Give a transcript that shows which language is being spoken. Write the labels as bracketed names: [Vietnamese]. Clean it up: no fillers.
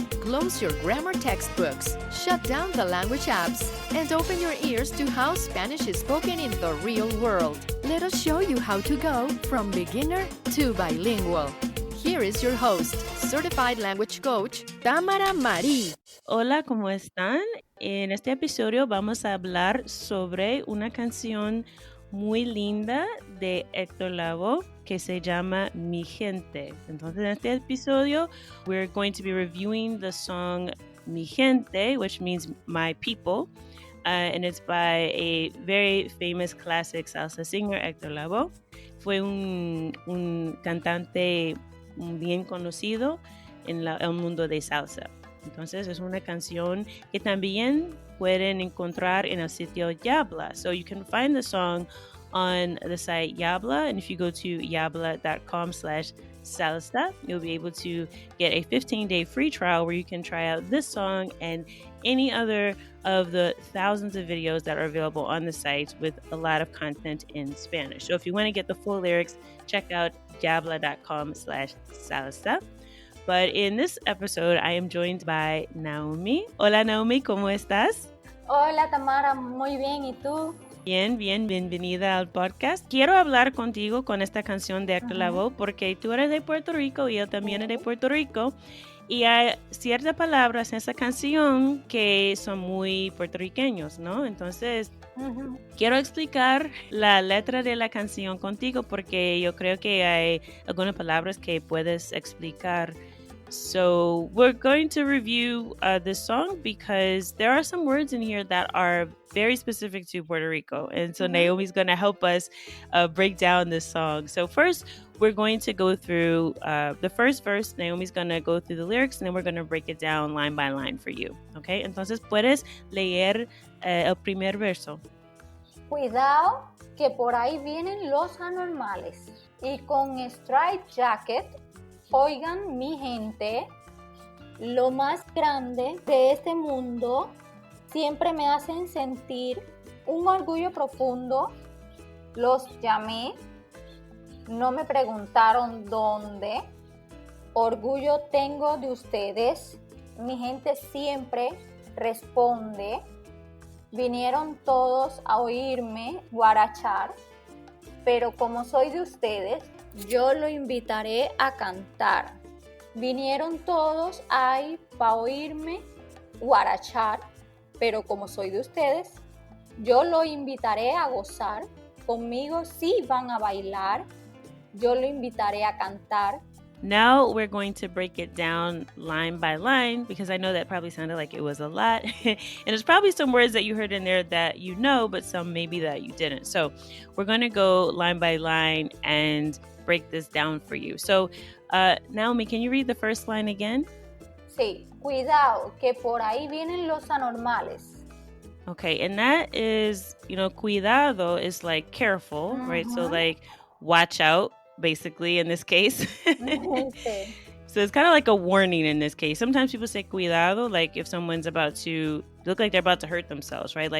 [English] Close your grammar textbooks, shut down the language apps, and open your ears to how Spanish is spoken in the real world. Let us show you how to go from beginner to bilingual. Here is your host, certified language coach, Tamara Marie. [Spanish] Hola, ¿cómo están? En este episodio vamos a hablar sobre una canción muy linda de Héctor Lavoe que se llama Mi Gente. Entonces, en este episodio, [English] we're going to be reviewing the song Mi Gente, which means my people, and it's by a very famous classic salsa singer, Héctor Lavoe. [Spanish] Fue un cantante bien conocido en el mundo de salsa. Entonces es una canción que también pueden encontrar en el sitio Yabla. [English] So you can find the song on the site Yabla, and if you go to yabla.com/salsa, you'll be able to get a 15-day free trial where you can try out this song and any other of the thousands of videos that are available on the site with a lot of content in Spanish. So if you want to get the full lyrics, check out yabla.com/salsa. But in this episode, I am joined by Nahomy. [Spanish] Hola Nahomy, ¿cómo estás? Hola Tamara, muy bien, ¿y tú? Bien, bienvenida al podcast. Quiero hablar contigo con esta canción de Héctor Lavoe porque tú eres de Puerto Rico y yo también soy de Puerto Rico. Y hay ciertas palabras en esa canción que son muy puertorriqueños, ¿no? Entonces, quiero explicar la letra de la canción contigo porque yo creo que hay algunas palabras que puedes explicar. [English] So we're going to review this song because there are some words in here that are very specific to Puerto Rico. And so Nahomy's going to help us break down this song. So first, we're going to go through the first verse. Nahomy's going to go through the lyrics and then we're going to break it down line by line for you. Okay? [Spanish] Entonces, ¿puedes leer el primer verso? Cuidado que por ahí vienen los anormales y con [English] straight jacket. [Spanish] Oigan, mi gente, lo más grande de este mundo siempre me hacen sentir un orgullo profundo. Los llamé, no me preguntaron dónde. Orgullo tengo de ustedes. Mi gente siempre responde. Vinieron todos a oírme guarachar, pero como soy de ustedes, yo lo invitaré a cantar. Vinieron todos ahí para oírme guarachar, pero como soy de ustedes, yo lo invitaré a gozar. Conmigo sí van a bailar. Yo lo invitaré a cantar. [English] Now we're going to break it down line by line because I know that probably sounded like it was a lot. And there's probably some words that you heard in there that you know, but some maybe that you didn't. So we're going to go line by line and break this down for you. So Nahomy, can you read the first line again? [Spanish] Sí, cuidado que por ahí vienen los anormales. [English] Okay, and that is, cuidado is like careful, right? So like watch out, basically, in this case. [Spanish] Sí. [English] So it's kind of like a warning in this case. Sometimes people say cuidado, like if someone's about to look like they're about to hurt themselves, right?